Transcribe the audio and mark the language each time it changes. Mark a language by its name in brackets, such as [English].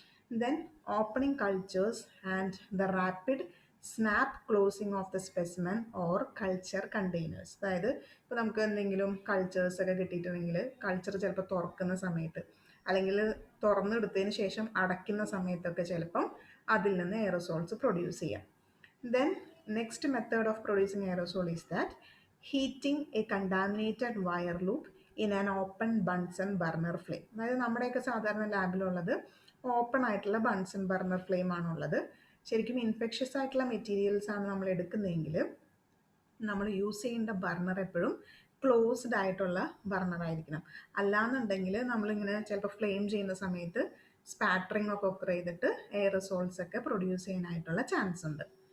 [English] Then opening cultures and the rapid snap closing of the specimen or culture containers. [Malayalam] അതായത് ഇപ്പോൾ നമുക്ക് എന്തെങ്കിലും cultures ഒക്കെ കിട്ടിയിട്ടുണ്ടെങ്കിൽ കൾച്ചർ ചിലപ്പോൾ തുറക്കുന്ന സമയത്ത് അല്ലെങ്കിൽ തുറന്നെടുത്തതിന് ശേഷം അടയ്ക്കുന്ന സമയത്തൊക്കെ ചിലപ്പം അതിൽ നിന്ന് എയറോസോൾസ് പ്രൊഡ്യൂസ് ചെയ്യാം. [English] Then next method of producing aerosol is that heating a contaminated wire loop in an open Bunsen burner flame. [Malayalam] അതായത് നമ്മുടെയൊക്കെ സാധാരണ ലാബിലുള്ളത് ഓപ്പൺ ആയിട്ടുള്ള ബൺസൺ ബർണർ ഫ്ലെയിം ആണുള്ളത്. ശരിക്കും ഇൻഫെക്ഷ്യസ് ആയിട്ടുള്ള മെറ്റീരിയൽസ് ആണ് നമ്മൾ എടുക്കുന്നതെങ്കിൽ നമ്മൾ യൂസ് ചെയ്യേണ്ട ബർണർ എപ്പോഴും ക്ലോസ്ഡ് ആയിട്ടുള്ള ബർണർ ആയിരിക്കണം. അല്ലാന്നുണ്ടെങ്കിൽ നമ്മളിങ്ങനെ ചിലപ്പോൾ ഫ്ലെയിം ചെയ്യുന്ന സമയത്ത് സ്പാറ്ററിങ് ഒക്കെ ഒക്കർ ചെയ്തിട്ട് എയറസോൾസ് ഒക്കെ പ്രൊഡ്യൂസ് ചെയ്യാനായിട്ടുള്ള ചാൻസ് ഉണ്ട്.